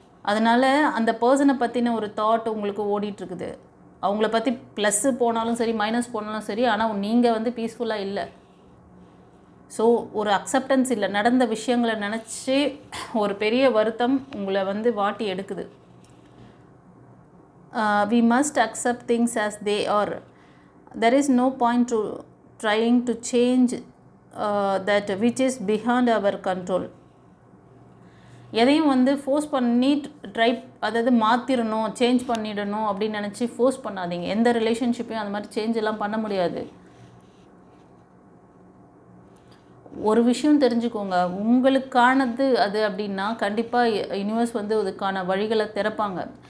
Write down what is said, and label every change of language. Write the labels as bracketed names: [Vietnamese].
[Tamil] அதனால் அந்த பர்சனை பற்றின ஒரு தாட் உங்களுக்கு ஓடிட்டுருக்குது. அவங்கள பற்றி ப்ளஸ்ஸு போனாலும் சரி, மைனஸ் போனாலும் சரி, ஆனால் நீங்கள் வந்து பீஸ்ஃபுல்லாக இல்லை. ஸோ ஒரு அக்செப்டன்ஸ் இல்லை. நடந்த விஷயங்களை நினச்சி ஒரு பெரிய வருத்தம் உங்களை வந்து வாட்டி எடுக்குது. [English] we must accept things as they are. There is no point to trying to change that which is beyond our control. [Tamil] எதையும் வந்து ஃபோர்ஸ் பண்ணி ட்ரை அதாவது மாற்றிடணும், சேஞ்ச் பண்ணிடணும் அப்படின்னு நினச்சி ஃபோர்ஸ் பண்ணாதீங்க. எந்த ரிலேஷன்ஷிப்பையும் அந்த மாதிரி சேஞ்ச் எல்லாம் பண்ண முடியாது. ஒரு விஷயம் தெரிஞ்சுக்கோங்க, உங்களுக்கானது அது அப்படின்னா கண்டிப்பாக யூனிவர்ஸ் வந்து அதுக்கான வழிகளை திறப்பாங்க.